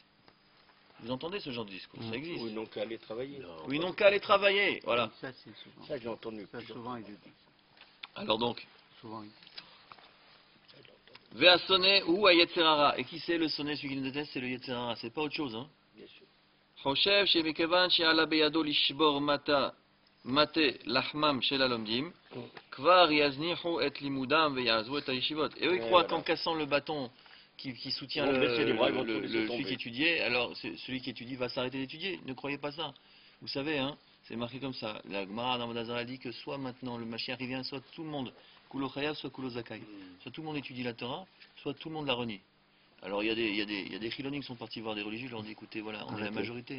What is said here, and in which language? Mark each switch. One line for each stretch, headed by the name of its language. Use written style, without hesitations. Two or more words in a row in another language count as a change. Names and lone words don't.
French: Vous entendez ce genre de discours? Ça existe. Ou ils n'ont qu'à aller travailler. Ou ils n'ont qu'à aller travailler. Voilà. Ça, c'est souvent. Ça, j'ai entendu. Ça, souvent, ils le disent. Alors donc, Souvent, ils le disent.
Hebrew: והשונא הוא היצר הרע.
French: Et qui c'est le sonné, celui qui nous déteste? C'est le Yetzerara. C'est pas autre chose. Hein. Bien sûr.
Hebrew: חושב שמכיוון שעלה בידו לשבור מטה לחמם של הלומדים, כבר יזניחו את לימודם ויעזבו את הישיבות.
French: Et eux, ils croient qu'en cassant le bâton qui soutient celui qui étudiait, alors celui qui étudie va s'arrêter d'étudier. Ne croyez pas ça. Vous savez, hein, c'est marqué comme ça. La Gemara dans Vodazara dit que soit maintenant le Mashiach vient, soit tout le monde,
Hebrew: כולו חייב,
French: soit
Hebrew: כולו זכאי.
French: Soit tout le monde étudie la Torah, soit tout le monde la renie. Alors il y a des chilonim qui sont partis voir des religieux, ils leur ont dit écoutez, voilà, on est la majorité.